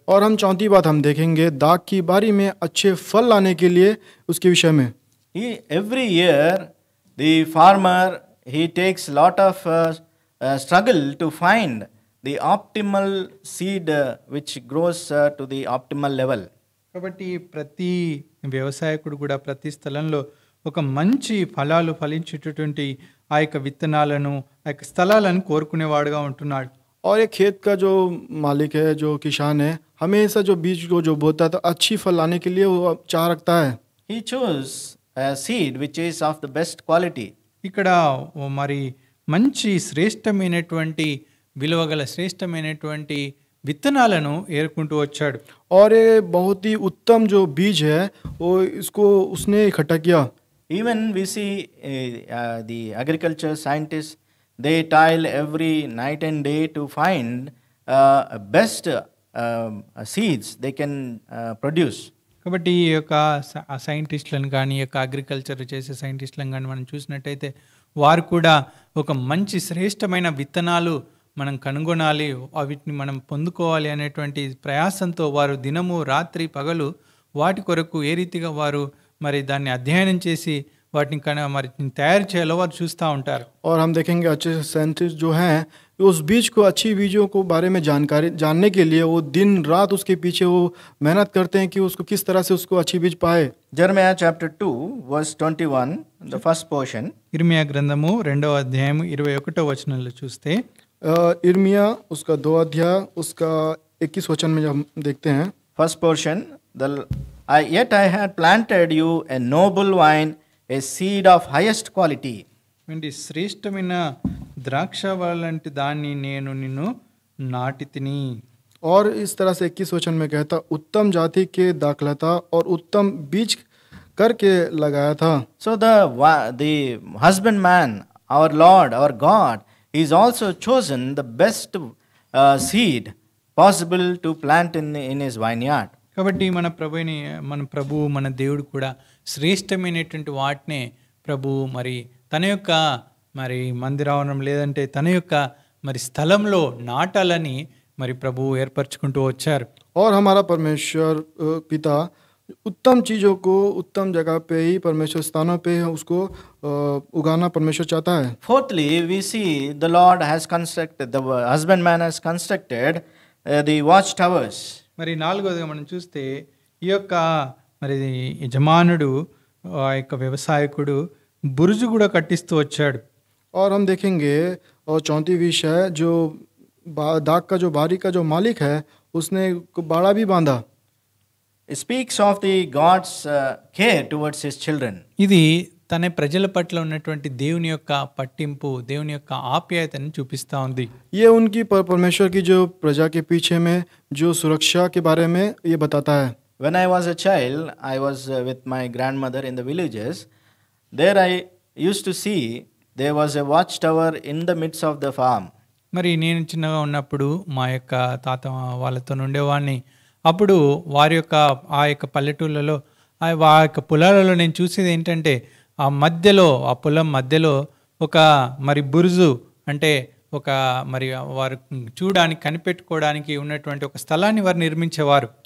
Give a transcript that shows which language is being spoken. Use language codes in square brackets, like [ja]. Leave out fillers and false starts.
[hi] और हम चौथी बात हम देखेंगे दाख की बारी में अच्छे फल लाने के लिए उसके विषय में. [en] Every year the farmer he takes lot of struggle to find the optimal seed which grows to the optimal level. [te] కాబట్టి ప్రతి వ్యవసాయకుడు కూడా ప్రతి స్థలంలో ఒక మంచి ఫలాలు ఫలించేటటువంటి ఆ యొక్క విత్తనాలను ఆ యొక్క స్థలాలను కోరుకునేవాడుగా ఉంటున్నాడు. [hi] और एक खेत का जो मालिक है, जो किसान है, हमेशा जो बीज को जो बोता है तो अच्छी फल लाने के लिए वो चाह रखता है. [en] He chose a seed which is of the best quality. [te] ఇక్కడ మరి మంచి శ్రేష్టమైనటువంటి విలువగల శ్రేష్టమైనటువంటి విత్తనాలను ఏరుకుంటూ వచ్చాడు. [hi] और ये बहुत ही उत्तम जो बीज है वो इसको उसने इकट्ठा किया. [en] Even we see the agriculture scientists, they toil every night and day to find best seeds they can produce. [te] కాబట్టి ఈ యొక్క సైంటిస్టులను కానీ ఈ యొక్క అగ్రికల్చర్ చేసే సైంటిస్టులను కానీ మనం చూసినట్టయితే వారు కూడా ఒక మంచి శ్రేష్టమైన విత్తనాలు మనం కనుగొనాలి, వీటిని మనం పొందుకోవాలి అనేటువంటి ప్రయాసంతో వారు దినము రాత్రి పగలు వాటి కొరకు ఏ రీతిగా వారు మరి దాన్ని అధ్యయనం చేసి వాటిని మరి తయారు చేయాలో వారు చూస్తూ ఉంటారు. [hi] और हम देखेंगे अच्छे साइंटिस्ट जो हैं उस बीज को, अच्छी बीजों को बारे में जानकारी जानने के लिए वो दिन रात उसके पीछे वो मेहनत करते हैं कि उसको किस तरह से उसको अच्छी बीज पाए. [en] Jeremiah chapter 2 verse 21, the first portion. [te] ఇర్మియా గ్రంథము 2వ అధ్యాయం 21వ వచనంలో చూస్తే [hi] इर्मिया उसका 2 अध्याय उसका 21 वचन में जब हम देखते हैं, [en] First portion, yet I had planted you a noble vine, a seed of highest quality. [te] ఏంటి శ్రేష్టమైన ద్రాక్ష లాంటి దాన్ని నేను నిన్ను నాటి తిని. [hi] और इस तरह से 21 वचन में कहता उत्तम जाति के दाखलता और उत्तम बीज करके लगाया था. [en] So the husbandman, our Lord, our God, is also chosen the best seed possible to plant in his vineyard. [te] కాబట్టి మన ప్రభువు మన దేవుడు కూడా శ్రేష్టమైనటువంటి వాటినే ప్రభువు మరి తన యొక్క మరి మందిరావరణం లేదంటే తన యొక్క మరి స్థలంలో నాటాలని మరి ప్రభువు ఏర్పరచుకుంటూ వచ్చారు. [hi] और हमारा परमेश्वर पिता उत्तम चीज़ों को उत्तम जगह पे ही, परमेश्वर स्थानों पे उसको उगाना परमेश्वर चाहता है. [en] Fourthly, we see the Lord has constructed, the husbandman has constructed the watchtowers. [te] మరి 4వదిగా మనం చూస్తే ఈ యొక్క మరి యజమానుడు ఆ యొక్క వ్యవసాయకుడు బురుజు కూడా కట్టిస్తూ వచ్చాడు. [hi] और हम देखेंगे और 34 विषय जो दाग का जो बारी का जो मालिक है उसने बाड़ा भी बांधा. [en] It speaks of the God's care towards his children. [te] ఇది తన ప్రజల పట్ల ఉన్నటువంటి దేవుని యొక్క పట్టింపు, దేవుని యొక్క ఆప్యాయతను చూపిస్తూ ఉంది. [hi] ये उनकी परमेश्वर की जो प्रजा के पीछे में जो सुरक्षा के बारे में ये बताता है. [en] When I was a child, I was with my grandmother in the villages. There I used to see there was a watchtower in the midst of the farm. [te] మరి నేను చిన్నగా ఉన్నప్పుడు మా యొక్క తాత వాళ్ళతో ఉండేవాడిని. అప్పుడు వారి యొక్క ఆ యొక్క పల్లెటూళ్ళలో ఆ యొక్క పొలాలలో నేను చూసేది ఏంటంటే ఆ మధ్యలో, ఆ పొలం మధ్యలో ఒక మరి బురుజు అంటే ఒక మరి వారు చూడడానికి కనిపెట్టుకోవడానికి ఉన్నటువంటి ఒక స్థలాన్ని వారు నిర్మించేవారు.